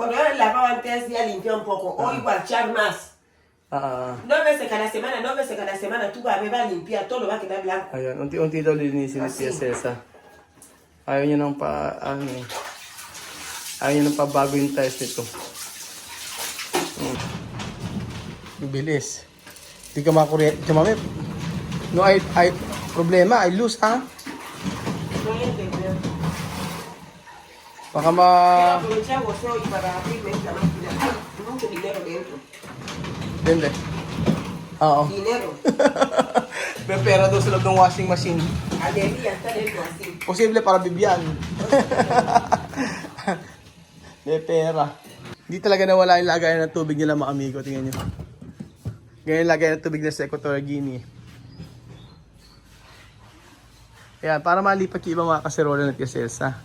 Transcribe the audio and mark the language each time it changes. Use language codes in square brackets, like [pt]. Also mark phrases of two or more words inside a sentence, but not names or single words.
[es] Cuando yo lavaba antes ya limpié un poco. Hoy voy a echar más. 2 veces cada semana, 2 veces cada semana. Tú vas a limpiar, todo va a quedar blanco. [tl] Ayun, unti-unti daw linisin ni Tia Cesa. Ayaw niya nang ayaw niya nang pabago yung tiles nito. Bibilis. Hindi ka makakuryente. Tia Mami, [es] no, problema, [en] I lose, ha? [tl] Baka [es] Quiero aprovechar vos hoy para abrirme esta máquina. Hay mucho dinero dentro. [tl] Hindi. Oo. [es] Dinero. [tl] May pera daw sa loob ng [en] washing machine. [es] Alegría está dentro así. Posible para Bibian. [tl] May pera. Hindi talaga nawala yung lagayan ng tubig nila mga amigo. Tingnan nyo. Ganyan yung lagayan ng tubig na sa Equatorial Guinea. Kaya para malipat yung ibang mga kaserola ng Tia Cesa.